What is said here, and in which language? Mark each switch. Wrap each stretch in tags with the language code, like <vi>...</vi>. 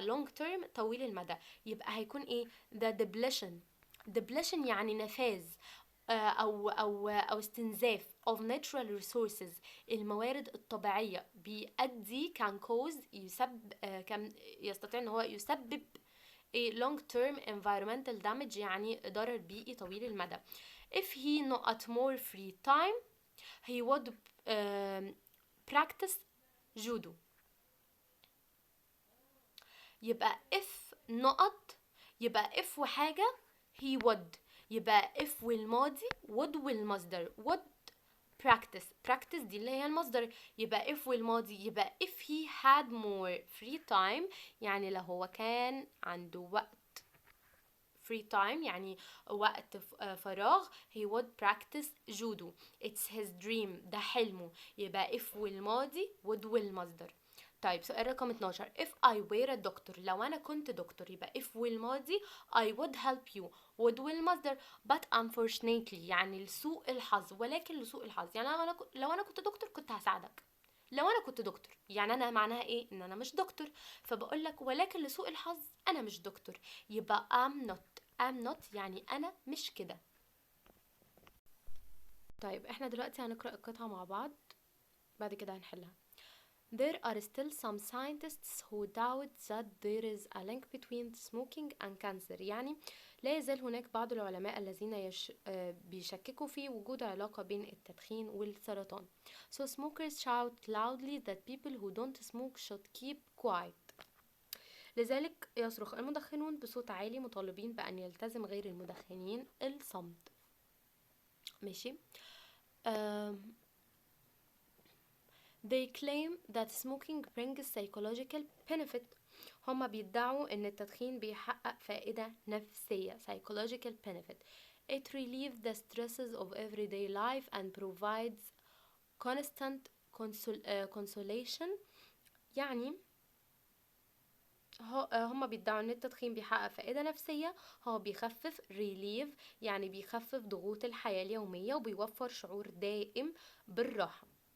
<en>long term</en> <ar>طويل المدى، يبقى هيكون إيه</ar> <en>the depletion</en> <ar>يعني نفاذ أو استنزاف</ar> <en>of natural resources</en> <ar>الموارد الطبيعية بيؤدي</ar> <en>can cause</en> <ar>كان يستطيع إن هو يسبب</ar> <en>a long term environmental damage</en> <ar>يعني ضرر بيئي طويل المدى.</ar> <en>if he not more free time he would practice judo.</en> <ar>يبقى if نقط يبقى if وحاجة he would يبقى if والماضي would والمصدر. would practice دي اللي هي المصدر. يبقى if والماضي يبقى</ar> <en>if he had more free time،</en> <ar>يعني لو هو كان عنده وقت free time يعني وقت فراغ</ar> <en>he would practice judo. it's his dream،</en> <ar>ده حلمه. يبقى if والماضي would والمصدر. طيب سؤال رقم 12</ar> <en>if I were a doctor،</en> <ar>لو أنا كنت دكتور يبقى if والماضي</ar> <en>I would help you</en> <ar>would والمصدر.</ar> <en>but unfortunately</en> <ar>يعني لسوء الحظ، ولكن لسوء الحظ يعني لو أنا كنت دكتور كنت هساعدك. لو أنا كنت دكتور يعني أنا معناها إيه؟ إن أنا مش دكتور، فبقول لك ولكن لسوء الحظ أنا مش دكتور. يبقى</ar> <en>I'm not</en> <ar>يعني أنا مش كده. طيب احنا دلوقتي هنقرأ القطعة مع بعض، بعد كده هنحلها.</ar> <en>There are still some scientists who doubt that there is a link between smoking and cancer.</en> <ar>يعني لا يزال هناك بعض العلماء الذين بيشككوا في وجود علاقة بين التدخين والسرطان.</ar> <en>So smokers shout loudly that people who don't smoke should keep quiet.</en> <ar>لذلك يصرخ المدخنون بصوت عالي مطالبين بأن يلتزم غير المدخنين الصمت. ماشي.</ar> <en>They claim that smoking brings psychological benefit.</en> <ar>هما بيدعوا ان التدخين بيحقق فائدة نفسية</ar> <en>psychological benefit. It relieves the stresses of everyday life and provides constant consolation.</en> <ar>يعني هما بيدعوا ان التدخين بيحقق فائدة نفسية. هو بيخفف relieve يعني بيخفف ضغوط الحياة اليومية وبيوفر شعور دائم بالراحة.</ar>